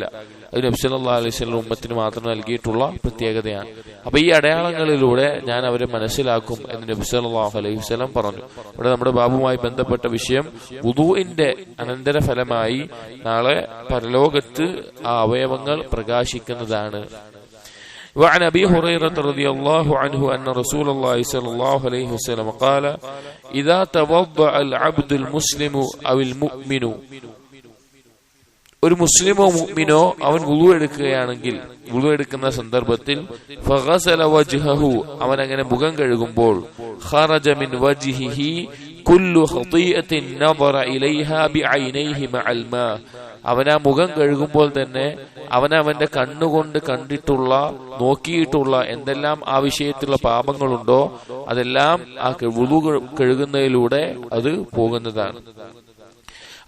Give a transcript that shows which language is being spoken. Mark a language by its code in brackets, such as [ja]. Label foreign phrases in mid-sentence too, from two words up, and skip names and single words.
[ml] അത് നബി [ar] صلى الله عليه وسلم [ml] ഉമ്മത്തിന് മാത്രം നൽകിയിട്ടുള്ള പ്രത്യേകതയാണ്. അപ്പൊ ഈ അടയാളങ്ങളിലൂടെ ഞാൻ അവരെ മനസ്സിലാക്കും എന്ന് നബി [ar] صلى الله عليه وسلم [ml] പറഞ്ഞു. ഇവിടെ നമ്മുടെ ബാബുമായി ബന്ധപ്പെട്ട വിഷയം വുദൂഇന്റെ അനന്തരഫലമായി നാളെ പരലോകത്ത് ആ അവയവങ്ങൾ പ്രകാശിക്കുന്നതാണ്. [ar] وعن أبي هريرة رضي الله عنه أن رسول الله صلى الله عليه وسلم قال إذا توضأ العبد المسلم أو المؤمن, [ml] ഒരു മുസ്ലിമോ മുഅ്മിനോ അവൻ വുളു എടുക്കുകയാണെങ്കിൽ, വുളു എടുക്കുന്ന സന്ദർഭത്തിൽ [ar] فغسل وجهه, [ml] അവൻ അങ്ങനെ മുഖം കഴുകുമ്പോൾ, [ar] خرج من وجهه كل خطيئة نظر إليها بعينيه مع الماء, [ml] അവൻ ആ മുഖം കഴുകുമ്പോൾ തന്നെ അവന്റെ കണ്ണുകൊണ്ട് കണ്ടിട്ടുള്ള, നോക്കിയിട്ടുള്ള എന്തെല്ലാം ആ വിഷയത്തിലുള്ള പാപങ്ങളുണ്ടോ അതെല്ലാം ആ വുളു കഴുകുന്നതിലൂടെ അത് പോകുന്നതാണ്.